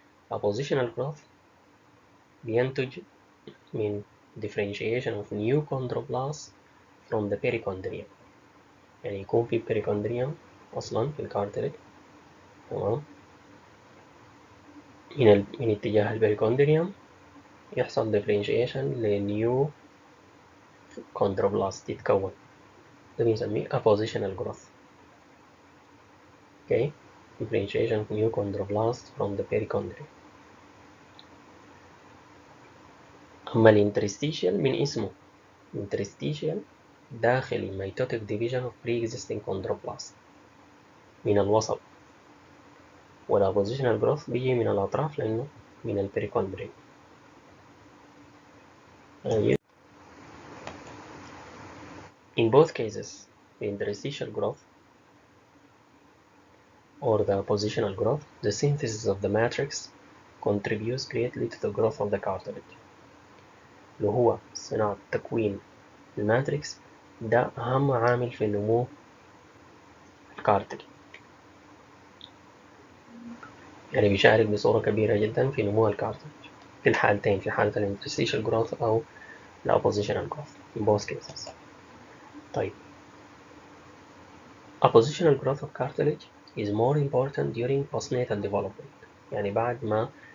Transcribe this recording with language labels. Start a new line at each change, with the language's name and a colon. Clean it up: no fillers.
Arabic: الابوزيشنال جروث بينتج من
English: differentiation of new chondroblasts from the perichondrium،
Arabic: يعني يكون في perichondrium أصلا في الكارتلج، تمام، من اتجاه البريكوندريوم يحصل differentiation لنيو chondroblast يتكون، ده بنسميه appositional growth.
English: okay, differentiation of new chondroblast from the perichondrium.
Arabic: أما الانترستيشيال من اسمه interstitial داخل الميتوتيك
English: division of pre-existing chondroblast
Arabic: من الوسط، والابوزيشنال جروث بيجي من الأطراف لأنه من البريكوندريوم.
English: In both cases the interstitial growth or the positional growth, the synthesis of the matrix contributes greatly to the growth of the cartilage.
Arabic: اللي هو صناعة تكوين الماتريكس ده أهم عامل في نمو الكارتلج، يعني بيشارك بصورة كبيرة جدا في نمو الكارتلج في الحالتين، في حالة الانترستيشال جروث أو الأبوزيشنال
English: growth in both cases. طيب Oppositional growth of cartilage is more important during postnatal development،
Arabic: يعني بعد ما